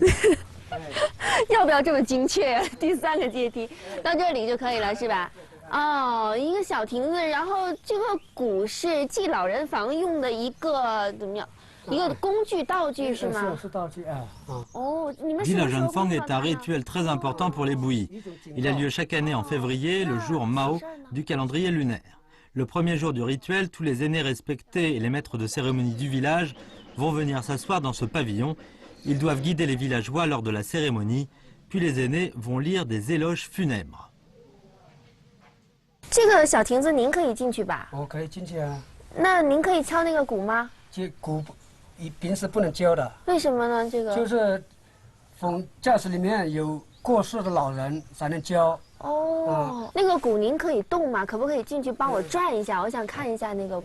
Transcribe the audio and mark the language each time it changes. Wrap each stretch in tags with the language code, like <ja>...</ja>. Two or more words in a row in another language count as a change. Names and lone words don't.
<zh>要不要这么精确呀？第3个阶梯，到这里就可以了，是吧？哦，一个小亭子，然后这个鼓是祭老人房用的一个怎么样？一个工具道具是吗？是道具啊。哦，你们</zh> <fr>Ji Lao Zhenfang est un rituel très important pour les Bui. Il a lieu chaque année en février, le jour Mao du calendrier lunaire. Le premier jour du rituel, tous les aînés respectés et les maîtres de cérémonie du village vont venir s'asseoir dans ce pavillon. Ils doivent guider les villageois lors de la cérémonie, puis les aînés vont lire des éloges funèbres.</fr> <zh>这个小亭子您可以进去吧？我可以进去啊。那您可以敲那个鼓吗？鼓平时不能敲的。为什么呢？这个就是教室里面有过世的老人才能敲。哦，那个鼓您可以动吗？可不可以进去帮我转一下？我想看一下那个鼓。</zh>